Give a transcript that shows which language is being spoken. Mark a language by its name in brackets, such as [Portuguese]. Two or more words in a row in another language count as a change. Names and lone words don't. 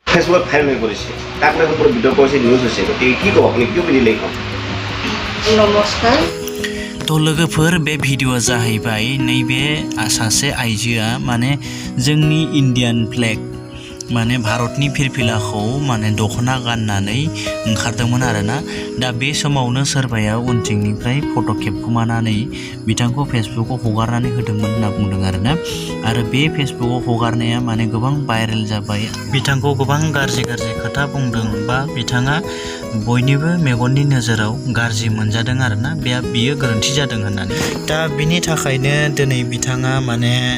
[Assamese] ফেসবুকত ভাইৰেল হৈ পৰিছে তাক লৈ ওপৰত ভিডিঅ' কৰিছে নিউজ হৈছে গতিকে কি ক'ব আপুনি কিয় বুজিলে কওক [Bodo] नमस्कार तो लोगोफोर बे भिडिअ'आ जाहैबाय नैबे सासे आइजोआ माने जोंनि [English] Indian flag [Bodo] माने भारतनि फिरफिलाखौ माने दख'ना गाननानै ओंखारदोंमोन आरोना दा बे समावनो सोरबाया उनथिंनिफ्राय फट' खेबखुमानानै बिथांखौ फेसबुकआव हगारनानै होदोंमोन होनना बुंदों आरोना आरो बे फेसबुकआव हगारनाया माने गोबां भाइरेल जाबाय बिथांखौ गोबां गाज्रि खोथा बुंदों बा बिथाङा बयनिबो मेगननि नोजोराव गाज्रि मोनजादों आरोना बियो गोरोन्थि जादों होननानै दा बिनि थाखायनो दिनै बिथाङा माने